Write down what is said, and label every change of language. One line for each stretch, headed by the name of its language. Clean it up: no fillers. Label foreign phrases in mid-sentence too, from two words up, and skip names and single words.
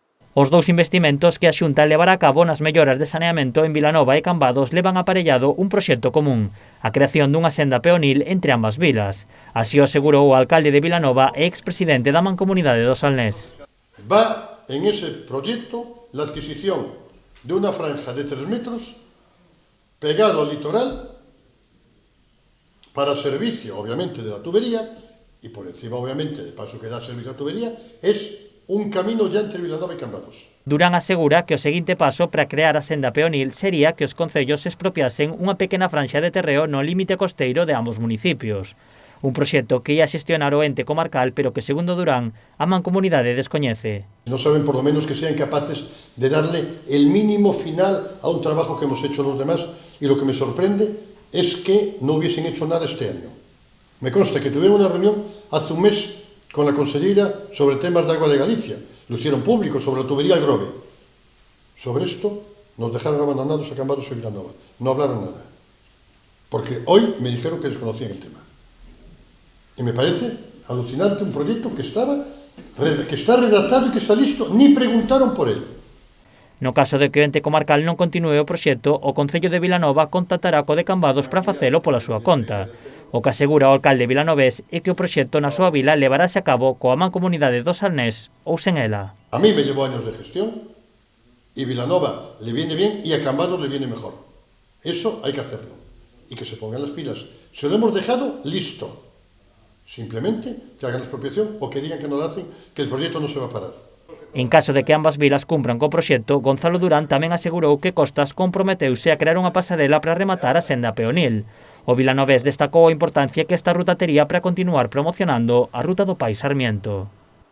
Galician: Os dous investimentos que a Xunta levará a cabo nas melloras de saneamento en Vilanova e Cambados levan aparellado un proxecto común, a creación dunha senda peonil entre ambas vilas. Así o asegurou o alcalde de Vilanova e expresidente da Mancomunidade do Salnés.
Spanish: Va en ese proyecto la adquisición de una franja de 3 metros pegado al litoral para servicio, obviamente, de la tubería, y por encima, obviamente, de paso que da servicio a tubería, es un camino ya entre Vilanova e Cambados.
Galician: Durán asegura que o seguinte paso para crear a senda peonil sería que os concellos expropiasen unha pequena franxa de terreo no límite costeiro de ambos municipios. Un proxecto que ia xestionar o ente comarcal, pero que, segundo Durán, a Mancomunidade descoñece.
Spanish: No saben por lo menos que sean capaces de darle el mínimo final a un trabajo que hemos hecho los demás, y lo que me sorprende es que no hubiesen hecho nada este año. Me consta que tuvieron una reunión hace un mes con la consellera sobre temas de agua de Galicia. Lo hicieron público sobre la tubería del Grove. Sobre esto nos dejaron abandonados a Cambados y Vilanova. No hablaron nada. Porque hoy me dijeron que desconocían el tema. Y me parece alucinante un proyecto que está redactado y que está listo. Ni preguntaron por él.
Galician: No caso de que o ente comarcal non continúe o proxecto, o Concello de Vilanova contactará co de Cambados para facelo pola súa conta. O que asegura o alcalde vilanovés é que o proxecto na súa vila levarase a cabo coa Mancomunidade do Salnés ou sen ela.
Spanish: A mí me llevó años de gestión y Vilanova le viene bien y a Cambados le viene mejor. Eso hay que hacerlo y que se pongan las pilas. Se lo hemos dejado listo. Simplemente que hagan la expropiación o que digan que no lo hacen, que el proyecto no se va a parar.
Galician: En caso de que ambas vilas cumpran co proxecto, Gonzalo Durán tamén asegurou que Costas comprometeuse a crear unha pasarela para rematar a senda peonil. O vilanovés destacou a importancia que esta ruta tería para continuar promocionando a ruta do Pai Sarmiento.